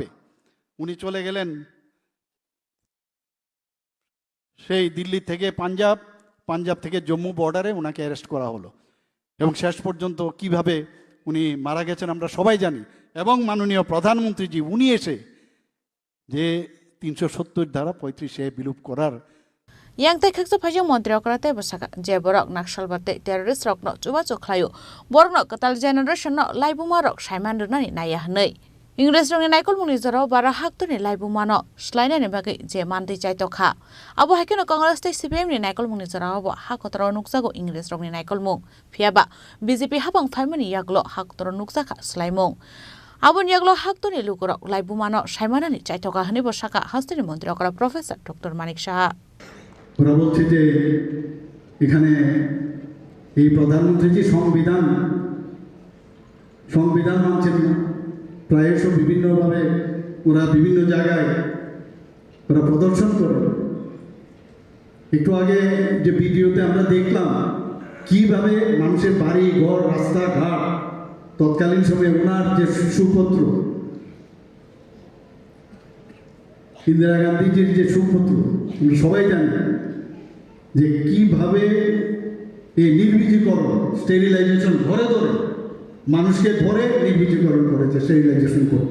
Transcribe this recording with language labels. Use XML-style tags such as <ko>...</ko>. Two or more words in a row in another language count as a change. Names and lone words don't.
<bn>উনি চলে গেলেন সেই দিল্লি থেকে পাঞ্জাব থেকে জম্মু বর্ডারে, ওনাকে অ্যারেস্ট করা হলো, এবং শেষ পর্যন্ত কিভাবে উনি মারা গেছেন আমরা সবাই জানি। এবং মাননীয় প্রধানমন্ত্রীজি উনি এসে যে 370 ধারা 35 বিলুপ করার</bn> <trp>yang tei khaksa phajang mantriokrate bosaka je borok nakshal bate terrorist rok no chuba chokhlayo borok no katal generation no laibuma rok saiman rnani naya hnei Ingres rong ni naikol muni jaro bara hakto ni laibuma no slaina ni bagai je mandi chaito kha abo hakeno congress te cpm ni naikol muni jaro abo hakotro nukjago Ingres rong ni naikol mung phiaba bjp habang phaimani yaglo hakotro nukjaka slaimung Abun yaglo hakto ni lukorok laibuma no saimanani chaito kha hni bosaka hastini mantri okra professor Dr. Manik Saha</trp> <bn>ওরা বলছে যে এখানে এই প্রধানমন্ত্রীজি সংবিধান মানছেন না, প্রায়শ বিভিন্নভাবে ওরা বিভিন্ন জায়গায় ওরা প্রদর্শন করে। একটু আগে যে ভিডিওতে আমরা দেখলাম কিভাবে মানুষের বাড়ি ঘর রাস্তাঘাট তৎকালীন সময়ে ওনার যে সুপুত্র ইন্দিরা গান্ধীজির যে সুপুত্র, আমরা সবাই জানি যে কিভাবে এই নির্বীজীকরণ স্টেরিলাইজেশন ঘরে ধরে মানুষকে ধরে নির্বীজীকরণ করেছে, স্টেরিলাইজেশন করত।</bn>